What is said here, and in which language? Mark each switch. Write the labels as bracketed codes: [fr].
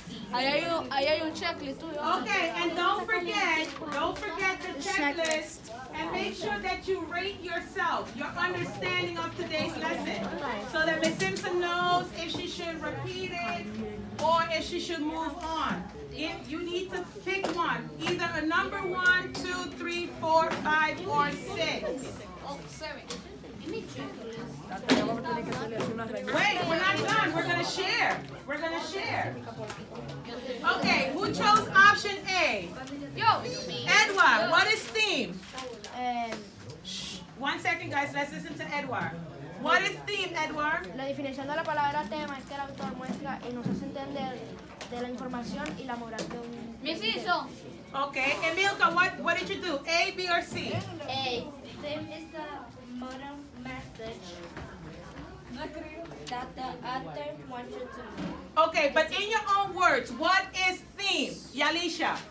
[es] Ahí hay un checklist tuyo. [en] Okay, and don't forget the checklist, and make sure that you rate yourself, your understanding of today's lesson, so that Ms. Simpson knows if she should repeat it or if she should move on. You need to pick one, either a number 1, 2, 3, 4, 5, or 6. Oh, 7. Wait, we're not done. We're gonna share. Okay, who chose option A? [es] Yo. [en] Edward, what is theme? Shh. 1 second, guys. Let's listen to Edward. What is theme, Edward? [es] La definición de la palabra tema es que el autor muestra y nos hace entender de la información y la moral de un... [en] Miss Iso. Okay, Emilka, what did you do? A, B, or C? A. Theme is the moral message that the author wants you to know. Okay, but in your own words, what is theme? Yalisha.